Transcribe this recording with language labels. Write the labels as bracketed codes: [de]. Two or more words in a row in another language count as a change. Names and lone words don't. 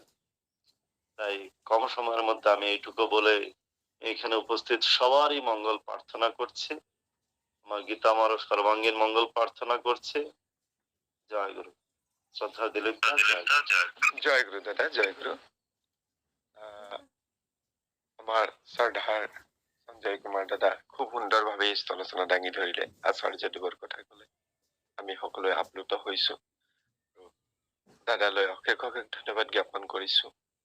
[bn] তাই কম সময়ের মধ্যে আমি এইটুকু বলে এখানে উপস্থিত সবারই মঙ্গল প্রার্থনা করছি। আমার গীতা মারও সর্বাঙ্গীন মঙ্গল প্রার্থনা করছে। জয় গুরু। শ্রদ্ধা দিলীপ দা, জয় গুরু। জয় গুরু দাদা, জয় গুরু। [as] আমাৰ শ্ৰদ্ধাৰ সঞ্জয় কুমাৰ দাদা খুব সুন্দৰভাৱে এই স্থলচনা দাঙি ধৰিলে, আচাৰ্যদেৱৰ কথা কলে। আমি সকলোৱে আপ্লুত হৈছো। দাদালৈ অশেষ অশেষ ধন্যবাদ জ্ঞাপন কৰিছো।